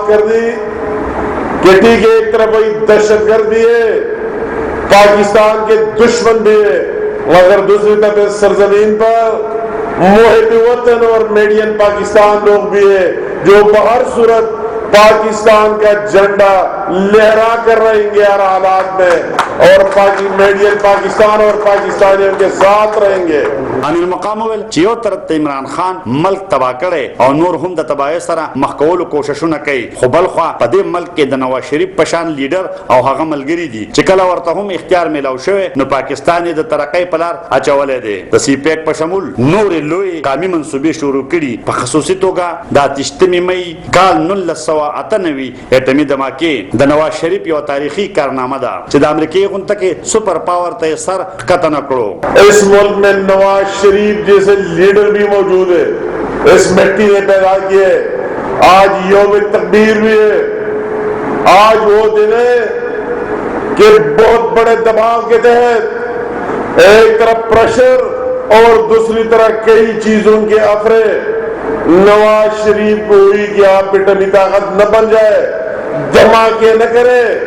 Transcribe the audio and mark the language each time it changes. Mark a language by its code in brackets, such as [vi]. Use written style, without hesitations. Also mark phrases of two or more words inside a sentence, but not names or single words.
[ur] کر دی کہ ٹھیک ہے, ایک طرف وہی دہشت گردی ہے, پاکستان کے دشمن بھی ہے, مگر دوسری طرف اس سرزمین پر محب وطن اور میڈین پاکستان لوگ بھی ہے جو بہر صورت پاکستان کا جھنڈا لہرا کر رہیں گے ہر حالات میں, اور میڈین پاکستان اور پاکستانیوں کے ساتھ رہیں گے. [ps] امیر مقام ویل چې یو طرف ته عمران خان ملک تباه کړي او نور هم د تباهۍ سره مخ کولو کوششونه کوي, خو بل خوا په دې ملک کې د نواز شریف په شان لیډر او هغه ملګري دي چې کله ورته هم اختیار میلاو شوی نو پاکستان د ترقۍ په لار اچولی دی. د سی پیک په شمول نورې لوی قامي منصوبې شروع کړي. په خصوصي توګه د 28 می کال 1998 اټمي دماکې د نواز شریف یو تاریخي کارنامه ده چې د امریکای غونډه کې سپر پاور ته سر ښکته نه کړو. [ur] اس ملک میں نواز شریف جیسے لیڈر بھی موجود ہے, اس مٹی نے پیدا کیے. آج یوم تکبیر بھی ہے, آج وہ دن ہے کہ بہت بڑے دباؤ کے تحت ایک طرف پریشر اور دوسری طرف کئی چیزوں کے افرے نواز شریف کو ہوئی کہ آپ پہ ٹمی طاقت نہ بن جائے, دھماکے نہ کرے,